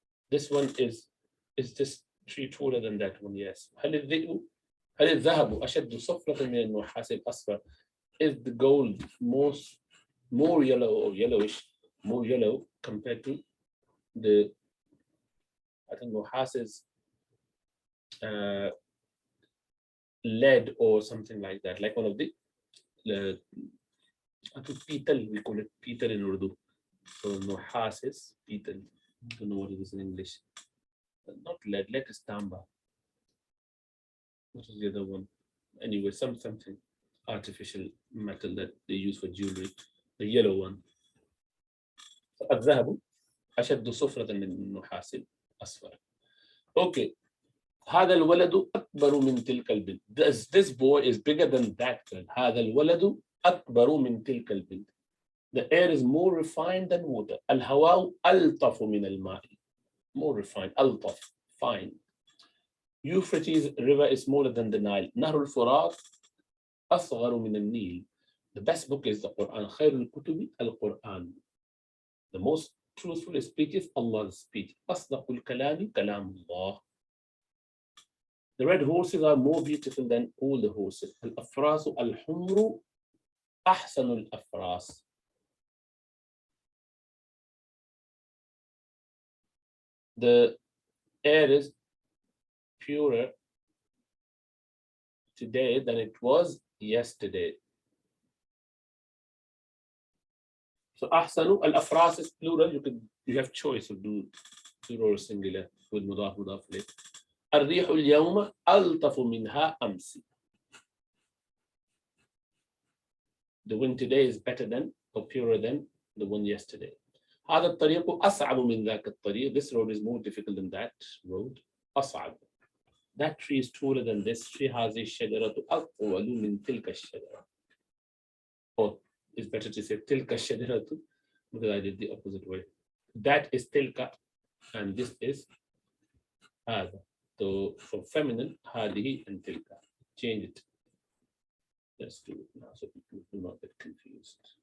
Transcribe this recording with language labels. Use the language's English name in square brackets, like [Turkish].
[English] This one is this tree taller than that one? Yes. [Arabic] هل الذهب أشد صفرة من النحاس الأصفر? [English] Is the gold more yellow or yellowish, more yellow compared to the, I think نحاس is lead or something like that, like one of the I think petal, we call it petal in Urdu. So نحاس is petal. I don't know what it is in English. Not lead, lead is tamba. What is the other one? Anyway, something artificial metal that they use for jewelry. The yellow one. [Arabic] الذهب أشد صفرة من النحاس الأصفر. [English] Okay. [Arabic] هذا الولد أكبر من تلك البنت. [English] This boy is bigger than that girl. [Arabic] هذا الولد أكبر من تلك البنت. [English] The air is more refined than water. [Arabic] الهواء ألطف من الماء. [English] More refined. [Arabic] ألطف. [English] Fine. Euphrates river is smaller than the Nile. [Arabic] نهر الفرات أصغر من النيل. [English] The best book is the Quran. [Arabic] خير الكتب القرآن. [English] The most truthful speech is Allah's speech. [Arabic] أصدق الكلام كلام الله. [English] The red horses are more beautiful than all the horses. [Arabic] الأفراس الحمر أحسن الأفراس. [English] The air is purer today than it was yesterday. So [Arabic] أحسن الأفراس [English] is plural. You have choice of do plural or singular with مضاف مضاف إليه. [Arabic] الريح اليوم ألطف منها أمس. [English] The wind today is better than or purer than the one yesterday. [Arabic] هذا الطريق أصعب من ذاك الطريق. [English] This road is more difficult than that road. [Arabic] أصعب. [English] That tree is taller than this tree. [Arabic] هذه الشجرة أطول من تلك الشجرة. [English] Or it's better to say [Arabic] تلك الشجرة [English] because I did the opposite way. That is تلك and this is هذا. So for feminine, هذه and تلك. Change it. Let's do it now so people do not get confused.